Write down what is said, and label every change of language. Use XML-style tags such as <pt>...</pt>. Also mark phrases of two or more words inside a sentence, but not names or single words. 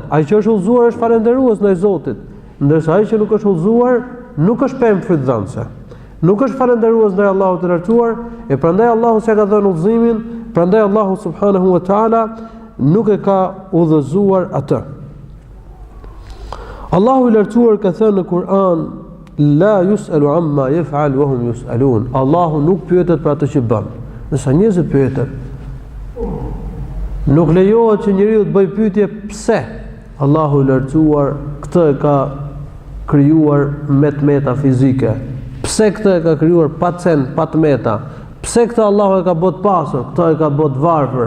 <sq>Ai që është udhëzuar është falënderues ndaj Zotit, ndërsa ai që nuk është udhëzuar nuk është pemë frytdhënëse. Nuk është falënderues ndaj Allahut të lartësuar, e prandaj Allahu s'e ka dhënë udhëzimin, prandaj Allahu</sq> <ar>سبحانه وتعالى</ar> <sq>nuk e ka udhëzuar atë. Allahu i lartësuar ka thënë në Kur'an:</sq> <ar>لا يسأل عما يفعل وهم يسألون.</ar> <sq>Allahu nuk pyetet për atë që bën. Nëse njerëzit pyeten, nuk lejohet që njeriu të bëjë pyetje pse. Allahu i lartësuar këtë e ka krijuar me tmeta fizike. Pse këtë e ka krijuar pa cen, pa tmeta? Pse këtë Allahu e ka bërë të pasur, këtë e ka bërë të varfër?</sq>